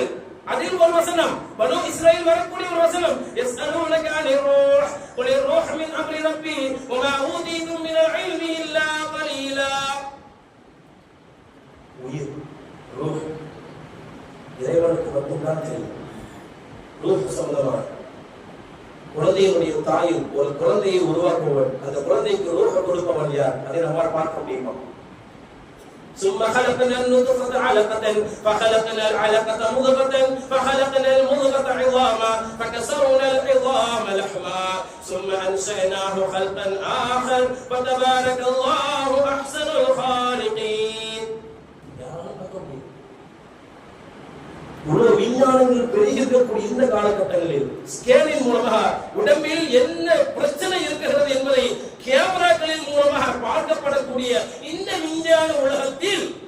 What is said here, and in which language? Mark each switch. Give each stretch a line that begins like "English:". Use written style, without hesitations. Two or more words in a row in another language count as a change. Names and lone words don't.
Tamil: அதில் ஒரு வசனம், பனூ இஸ்ராயீல் வரக்கூடிய ஒரு வசனம்,
Arabic: يسألونك عن الروح قل الروح من أمر ربي وما أوتيتم من العلم إلا قليلا.
Tamil: உயிர், ரூஹ் இறைவனுக்கு மட்டும்தான் தெரியும். ரூஹ் சம்பந்தமான குழந்தையினுடைய தாயும் ஒரு குழந்தையை உருவாக்குவன், அந்த குழந்தைக்கு ரூஹ் கொடுப்பவன் யார்? அதை நம்மால் பார்க்க முடியுமா?
Arabic: ثم خلقنا النطفة علقة فخلقنا العلقة مضغة فخلقنا المضغة عظاما فكسرنا العظام لحما ثم أنشأناه خلقا آخر فتبارك الله أحسن الخالقين.
Tamil: உலக விஞ்ஞானங்கள் பெருகிருக்கக்கூடிய இந்த காலகட்டங்களில் ஸ்கேனின் மூலமாக உடம்பில் என்ன பிரச்சனை இருக்கிறது என்பதை கேமராக்களின் மூலமாக பார்க்கப்படக்கூடிய இந்த விஞ்ஞான உலகத்தில்